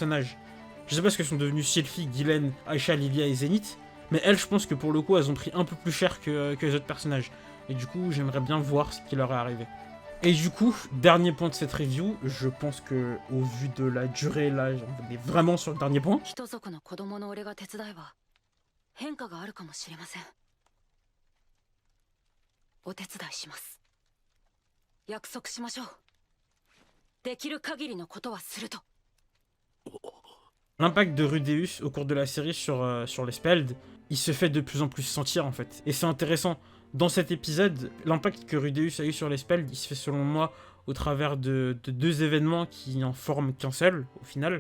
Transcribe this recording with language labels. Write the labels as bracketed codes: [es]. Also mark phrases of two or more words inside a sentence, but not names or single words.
[fr] Je sais pas ce que sont devenus Sylphie, Ghislaine, Aisha, Livia et Zenith, Mais elles, je pense que pour le coup, elles ont pris un peu plus cher que les autres personnages. Et du coup, j'aimerais bien voir ce qui leur est arrivé. Et du coup, dernier point de cette review, je pense que au vu de la durée, là, on est vraiment sur le dernier point. [ja] 人族の子供の俺が手伝えば変化があるかもしれません。お手伝いします。約束しましょう。できる限りのことはすると。 [fr] L'impact de Rudeus au cours de la série sur les Speld, il se fait de plus en plus sentir en fait. Et c'est intéressant. Dans cet épisode, l'impact que Rudeus a eu sur les Speld, il se fait selon moi au travers de deux événements qui en forment qu'un seul, au final.